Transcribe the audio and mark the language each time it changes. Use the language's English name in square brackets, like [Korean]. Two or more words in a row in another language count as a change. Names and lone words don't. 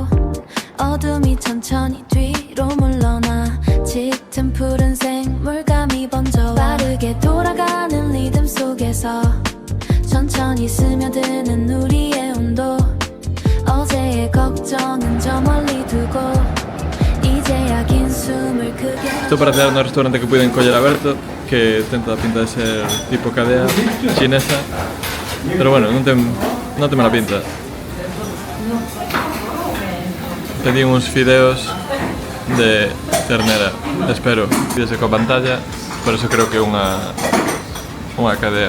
[Korean] 어둠이 천천히 뒤로 물러나 짙은 푸른색 물감이 번져와 빠르게 돌아가는 리듬 속에서 천천히 스며드는 우리의 온도 어제의 걱정은 저 멀리 두고 이제야 긴 숨을 크게 [Galician] Isto parece un restaurante que puiden coller aberto, que ten toda a pinta de ser tipo cadea chinesa, [Spanish] pero bueno, [Galician] non ten mala pinta. Pedí uns fideos de ternera, espero, fídese coa pantalla, [Spanish] por eso [Galician] creo que é unha cadea.